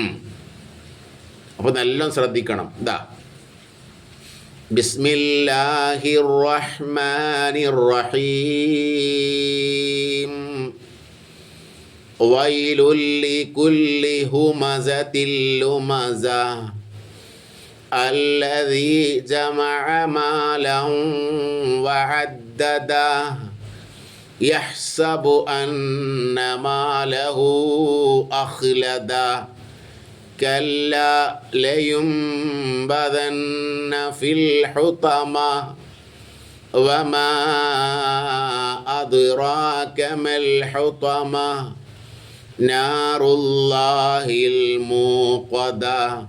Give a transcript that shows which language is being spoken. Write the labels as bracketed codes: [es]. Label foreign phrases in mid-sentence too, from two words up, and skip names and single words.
[ml] അപ്പോൾ നല്ലോണം ശ്രദ്ധിക്കണം. ഇതാ [ar] بسم الله الرحمن الرحيم. ويل لكل همزة لمزة. الذي جمع مالا وعدده يحسب أن ماله أخلده كلا لينبذن في الحطمة وما أدراك ما الحطمة نار الله الموقدة